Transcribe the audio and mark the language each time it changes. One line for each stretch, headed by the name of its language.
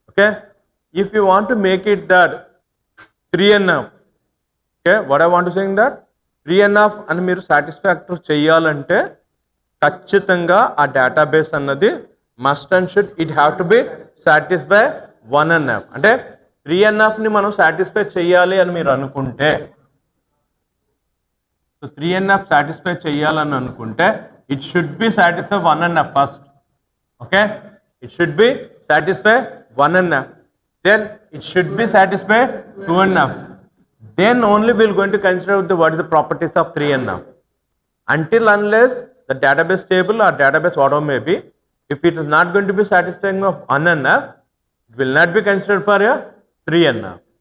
English: Okay, if you want to make it that 3.5, okay, what I want to say in that 3.5
Telugu: అని మీరు satisfactory చేయాలంటే ఖచ్చితంగా ఆ database అన్నది
English: Must and should it have to be satisfy 1.5.
Telugu: అంటే 3.5 ని మనం సాటిస్ఫై చేయాలి అని మీరు అనుకుంటే, సో 3.5 సాటిస్ఫై చేయాలని అనుకుంటే
English: It should be satisfy 1.5 first. Okay, it should be satisfy 1.5, then it should be satisfy 2.5, then only we are going to consider what is the properties of 3.5. Until unless the database table or database whatever may be, if it is not going to be satisfying of 1.5, it will not be considered for a 3.5.